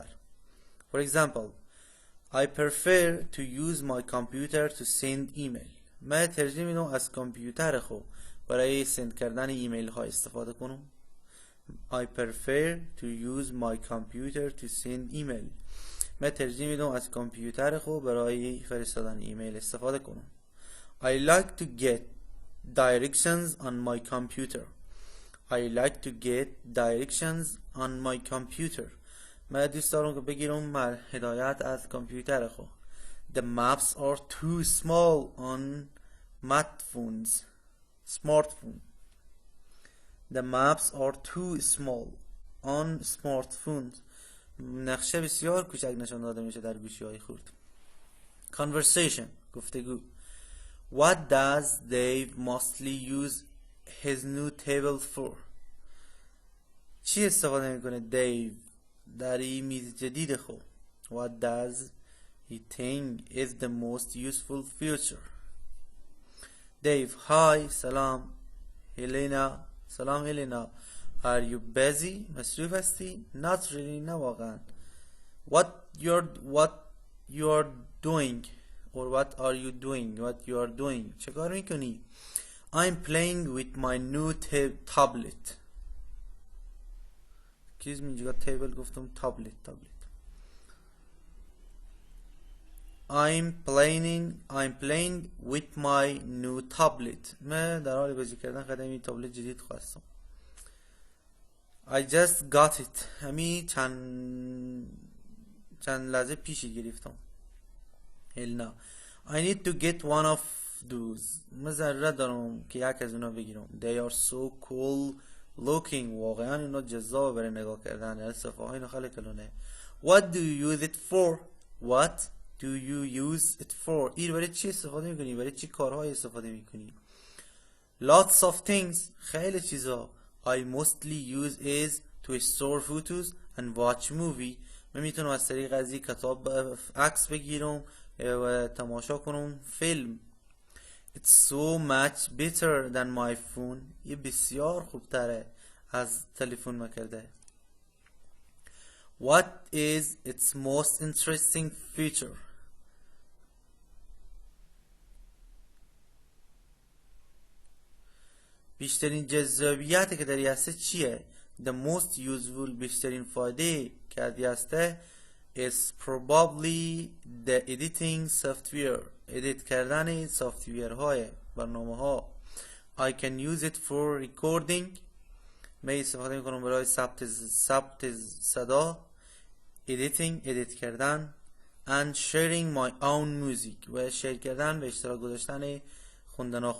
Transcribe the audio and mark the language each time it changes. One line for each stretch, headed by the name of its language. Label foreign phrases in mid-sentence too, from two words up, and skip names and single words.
English: For example, I prefer to use my computer to send email.
Persian: من ترجیح میدم از کامپیوتر خو برای سند کردن ایمیل ها استفاده کنم.
English: I prefer to use my computer to send email.
Persian: من ترجیح میدم از کامپیوتر خو برای فرستادن ایمیل استفاده کنم.
English: I like to get directions on my computer. I like to get directions on my computer.
Persian: من دوست دارم که بگیرم هدایت از کامپیوتر خو.
English: The maps are too small on smartphone. The maps are too small on smartphones.
Persian: نقشه بسیار کوچک نشان داده میشه در گوشی های خورد.
English: Conversation، گفتگو. What does Dave mostly use his new table for?
Persian: چی استفاده میکنه دیو در این میز جدید خو؟
English: What does he think is the most useful feature? Dave, hi.
Persian: سلام هلینا. سلام هلینا.
English: Are you busy؟
Persian: مصروف هستی؟
English: Not really،
Persian: نه واقعا.
English: What you're doing or what are you doing؟
Persian: چه کار میکنی؟
English: I'm playing with my new tablet.
Persian: چیز اینجا تیبل گفتم تابلت.
English: I'm playing with my new tablet.
Persian: من در حال بازی کردن خدمه تابلت جدید خواستم.
English: I just got it.
Persian: همین چند لحظه پیشی گرفتم.
English: Hell no. I need to get one of those.
Persian: من ضرورت دارم که یک از اونا بگیرم.
English: They are so cool looking.
Persian: واقعا اینا جذاب برای نگاه کردن. صفحه های خیلی کلونه.
English: What do you use it for? What do you use it for؟
Persian: این برای چی استفاده میکنی؟ برای چی کارهای استفاده میکنی؟
English: Lots of things.
Persian: خیلی چیزا.
English: I mostly use is to store photos and watch movie.
Persian: من میتونم از طریق از این کتاب عکس بگیرم و تماشا کنم فیلم.
English: It's so much better than my phone.
Persian: یه بسیار خوبتره از تلفن مکرده.
English: What is its most interesting feature؟
Persian: بیشترین جذابیتی که داری هسته چیه؟
English: The most useful
Persian: بیشترین فایده که داری هسته
English: is probably the editing software edit
Persian: کردن سافتویر های برنامه ها.
English: I can use it for recording
Persian: می استفاده میکنم برای ثبت صدا.
English: editing edit
Persian: کردن
English: and sharing my own music
Persian: و شیر کردن و اشتراک گذاشتن خوندن ها.